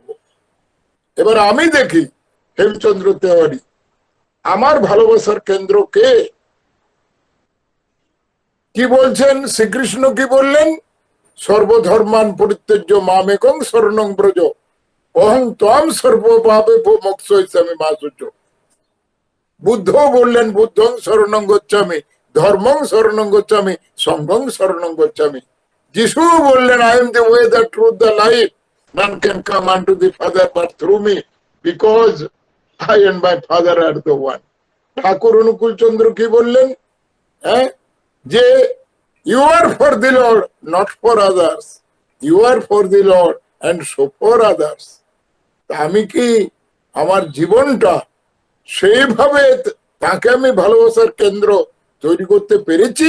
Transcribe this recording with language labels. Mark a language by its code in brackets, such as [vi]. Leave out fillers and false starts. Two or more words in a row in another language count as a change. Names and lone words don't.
[bn] এবার আমি দেখি হেমচন্দ্র তেওয়ারি, আমার ভালোবাসার কেন্দ্র কে? কি বলছেন শ্রীকৃষ্ণ? কি বললেন? [sa] সর্বধর্মান পরিত্যজ্য মামেকং শরণং ব্রজ অহং ত্বং সর্বপাপে মোক্ষয়িষ্যামি মা শুচ। [bn] বুদ্ধ বললেন [sa] বুদ্ধং শরণং গচ্ছামি, ধর্মং শরণং গচ্ছামি, সংঘং শরণং গচ্ছামি। [bn] যিশু বললেন [en] I am the way, the truth, the life, none can come unto the Father but through me, because I and my Father are the one. [bn] ঠাকুর অনুকূল চন্দ্র কি বললেন? [en] যে you are for the Lord, not for others, you are for the Lord and so for others. [bn] আমি কি আমার জীবনটা সেইভাবে তাকে আমি ভালোবাসার কেন্দ্র তৈরি করতে পেরেছি?